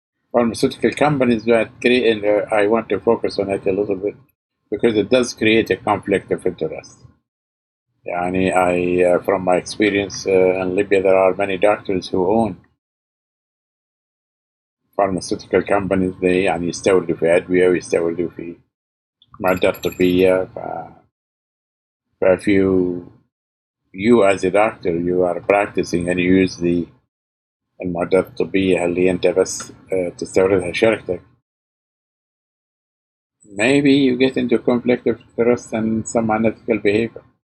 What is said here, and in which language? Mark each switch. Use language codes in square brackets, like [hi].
[en] Pharmaceutical companies that create, and I want to focus on it a little bit because it does create a conflict of interest. From my experience in Libya, there are many doctors who own pharmaceutical companies. [ar] they يستوردوا في أدوية ويستوردوا في معدات طبية. [en] if you as a doctor you are practicing and you use [ar] المعدات الطبية اللي أنت بس تستوردها شركتك, [en] maybe you get into conflict of interest and some unethical behavior.